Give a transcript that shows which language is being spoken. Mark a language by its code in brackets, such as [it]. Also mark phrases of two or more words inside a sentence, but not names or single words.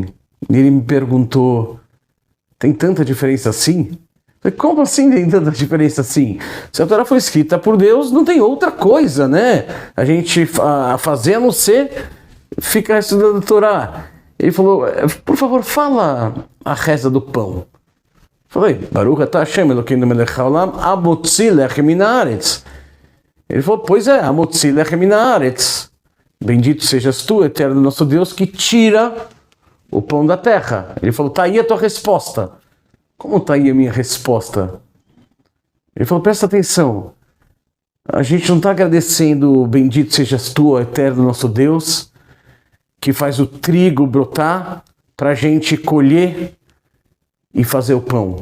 [pt] E ele me perguntou, tem tanta diferença assim? Eu falei, como assim tem tanta diferença assim? Se a Torá foi escrita por Deus, não tem outra coisa, né? A gente fazer a não ser ficar estudando a Torá. Ele falou, por favor, fala a reza do pão. Falei, [he] ברוך אתה השם אלוקינו מלך העולם, המוציא לחם מן הארץ. [pt] Ele falou, pois é, [he] המוציא לחם מן הארץ. [pt] Bendito sejas tu, eterno nosso Deus, que tira o pão da terra. Ele falou, tá aí a tua resposta. Como tá aí a minha resposta? Ele falou, presta atenção. A gente não está agradecendo, bendito sejas tu, eterno nosso Deus, que faz o trigo brotar para a gente colher e fazer o pão.